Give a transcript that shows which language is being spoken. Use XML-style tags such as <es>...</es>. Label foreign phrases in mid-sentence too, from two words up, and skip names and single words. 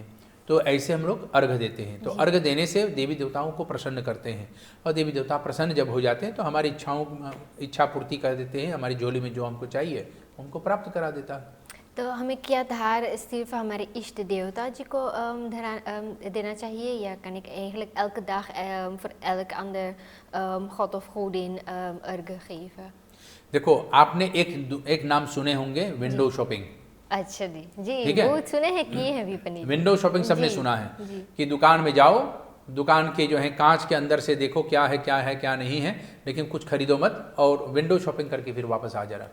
<hi>तो ऐसे हम लोग अर्घ देते हैं। तो अर्घ देने से देवी देवताओं को प्रसन्न करते हैं, और देवी देवता प्रसन्न जब हो जाते हैं तो हमारी इच्छा पूर्ति कर देते हैं। हमारी झोली में जो हमको चाहिए उनको प्राप्त करा देता है। तो हमें क्या धार सिर्फ हमारे इष्ट देवता जी को देना चाहिए, या</hi> <nl>kan ik eigenlijk elke dag voor elk ander god of godin</nl> <hi>अर्घ geven? देखो, आपने एक नाम सुने होंगे,</hi> <en>window shopping.</en> <hi>अच्छा जी जी, ठीक है? वो सुने हैं, किए हैं भी पंडित जी।</hi> <en>window shopping</en> <hi>सबने जी, सुना है जी। कि दुकान में जाओ, दुकान के जो है कांच के अंदर से देखो क्या है क्या है क्या नहीं है, लेकिन कुछ खरीदो मत और</hi> <en>window shopping</en> <hi>करके फिर वापस आ जाना।</hi>